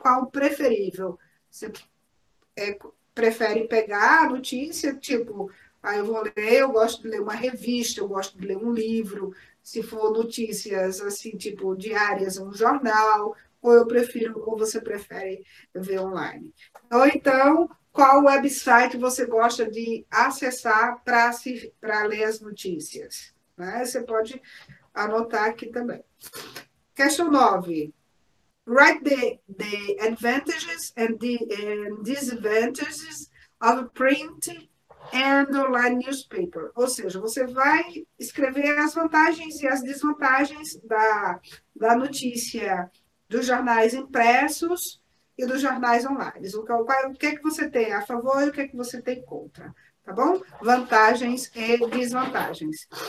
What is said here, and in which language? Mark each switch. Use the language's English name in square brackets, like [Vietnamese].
[Portuguese] Qual o preferível? Você prefere pegar a notícia, tipo, eu vou ler, eu gosto de ler uma revista, eu gosto de ler um livro, se for notícias assim, tipo, diárias, um jornal, ou você prefere ver online. Ou então, qual website você gosta de acessar para ler as notícias? Né? Você pode anotar aqui também. Questão 9. [English] Write the advantages and disadvantages of print and online newspaper. [Portuguese] Ou seja, você vai escrever as vantagens e as desvantagens da notícia dos jornais impressos e dos jornais online. O que é que você tem a favor e o que é que você tem contra. Tá bom? Vantagens e desvantagens.